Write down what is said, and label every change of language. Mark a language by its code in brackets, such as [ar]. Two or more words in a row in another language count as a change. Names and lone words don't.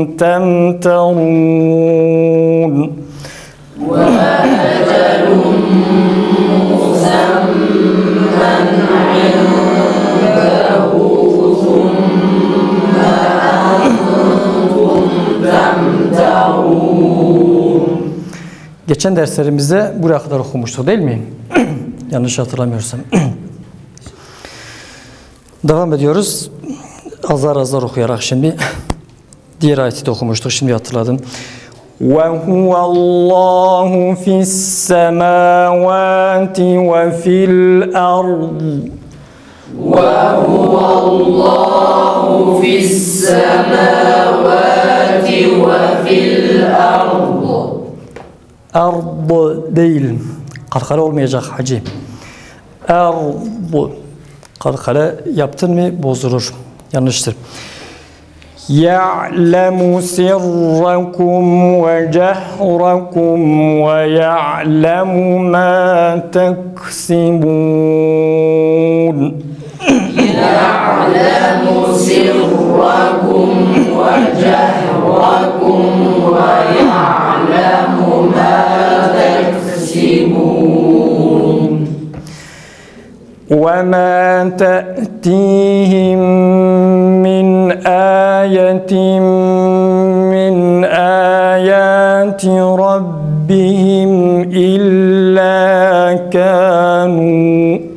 [ar] تَمْتَرُونَ وَأَجَلٌ مُّسَمًّى عِندَهُ ثُمَّ أَنْتُمْ تَمْتَرُونَ. [tr] Geçen derslerimizde buraya kadar okumuştuk değil mi? Yanlış hatırlamıyorsam. Devam ediyoruz. Azar azar okuyarak şimdi. Diğer ayeti de okumuştuk. Şimdi hatırladım. [ar] وَهُوَ اللّٰهُ فِي السَّمَاوَاتِ وَفِي الْأَرْضِ وَهُوَ اللّٰهُ فِي السَّمَاوَاتِ وَفِي الْأَرْضِ [tr] Ard değil. Kalkale olmayacak hacı. Ard. Kalkale yaptın mı bozulur. Yanlıştır. [ar] يعلم سركم وجهركم ويعلم ما تكسبون. يعلم سركم وجهركم ويعلم ما تكسبون. وَمَا تَأْتِيهِمْ مِنْ آيَةٍ مِنْ آيَاتِ رَبِّهِمْ إِلَّا كَانُوا